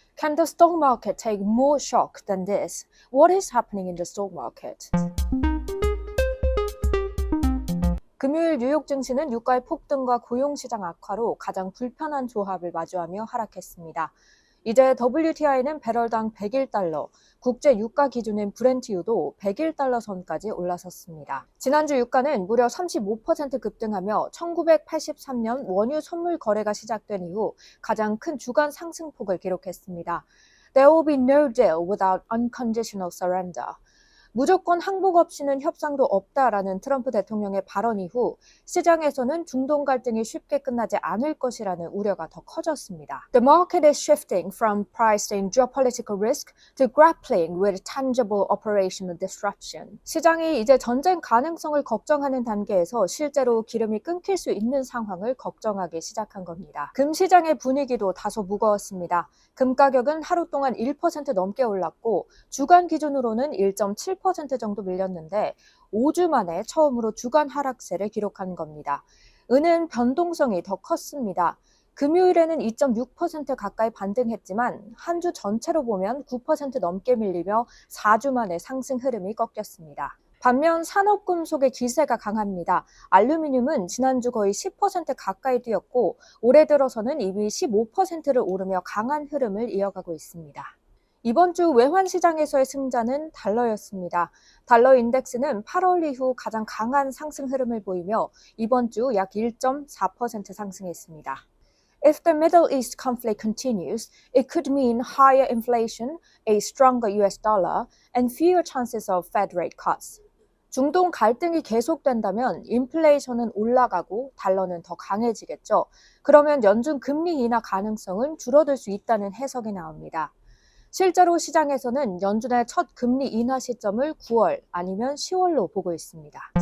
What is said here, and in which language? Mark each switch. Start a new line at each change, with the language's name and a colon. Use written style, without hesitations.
English: Can the stock market take more shock than this? What is happening in the stock market?
Korean: 금요일 뉴욕 증시는 유가의 폭등과 고용시장 악화로 가장 불편한 조합을 마주하며 하락했습니다. 이제 WTI는 배럴당 101달러, 국제 유가 기준인 브렌트유도 101달러 선까지 올라섰습니다. 지난주 유가는 무려 35% 급등하며 1983년 원유 선물 거래가 시작된 이후 가장 큰 주간 상승폭을 기록했습니다.
English: There will be no deal without unconditional surrender.
Korean: 무조건 항복 없이는 협상도 없다라는 트럼프 대통령의 발언 이후 시장에서는 중동 갈등이 쉽게 끝나지 않을 것이라는 우려가 더 커졌습니다.
English: The market is shifting from pricing geopolitical risk to grappling with tangible operational disruption.
Korean: 시장이 이제 전쟁 가능성을 걱정하는 단계에서 실제로 기름이 끊길 수 있는 상황을 걱정하기 시작한 겁니다. 금 시장의 분위기도 다소 무거웠습니다. 금 가격은 하루 동안 1% 넘게 올랐고 주간 기준으로는 1.7% 정도 밀렸는데 5주 만에 처음으로 주간 하락세를 기록한 겁니다. 은은 변동성이 더 컸습니다. 금요일에는 2.6% 가까이 반등했지만 한 주 전체로 보면 9% 넘게 밀리며 4주 만에 상승 흐름이 꺾였습니다. 반면 산업금속의 기세가 강합니다. 알루미늄은 지난주 거의 10% 가까이 뛰었고 올해 들어서는 이미 15%를 오르며 강한 흐름을 이어가고 있습니다. 이번 주 외환시장에서의 승자는 달러였습니다. 달러 인덱스는 8월 이후 가장 강한 상승 흐름을 보이며 이번 주 약 1.4% 상승했습니다.
English: If the Middle East conflict continues, it could mean higher inflation, a stronger US dollar, and fewer chances of Fed rate cuts.
Korean: 중동 갈등이 계속된다면 인플레이션은 올라가고 달러는 더 강해지겠죠. 그러면 연준 금리 인하 가능성은 줄어들 수 있다는 해석이 나옵니다. 실제로 시장에서는 연준의 첫 금리 인하 시점을 9월 아니면 10월로 보고 있습니다.